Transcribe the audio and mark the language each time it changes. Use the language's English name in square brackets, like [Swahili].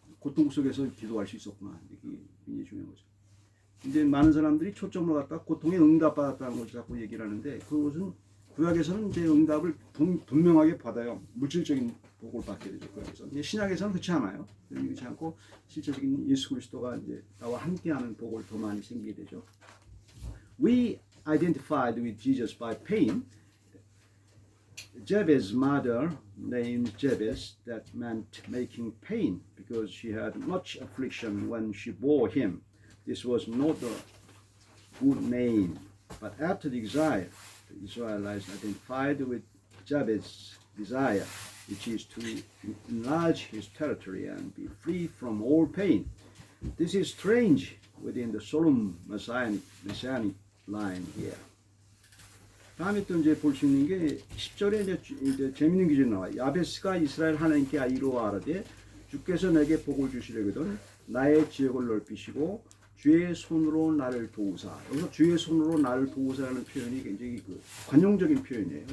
[Korean] 고통 속에서 기도할 수 있었구나. 이게 굉장히 중요한 거죠. 이제 많은 사람들이 초점을 갖다 고통에 응답받았다는 것을 자꾸 얘기를 하는데 그것은 구약에서는 이제 응답을 분명하게 받아요. 물질적인 복을 받게 되죠. 구약에서. 신약에서는 그렇지 않아요. 그렇지 않고 실제적인 예수 그리스도가 이제 나와 함께하는 복을 더 많이 생기게 되죠. [English] We identified with Jesus by pain. Jabez's mother named Jabez, that meant making pain, because she had much affliction when she bore him. This was not a good name. But after the exile, the Israelites identified with Jabez's desire, which is to enlarge his territory and be free from all pain. This is strange within the solemn messianic line here. [Korean] 다음에 또 이제 볼 수 있는 게 10절에 이제 재밌는 기준이 나와요. 야베스가 이스라엘 하나님께 이루어하되 주께서 내게 복을 주시려거든 나의 지역을 넓히시고 주의 손으로 나를 도우사. 여기서 주의 손으로 나를 도우사라는 표현이 굉장히 그 관용적인 표현이에요.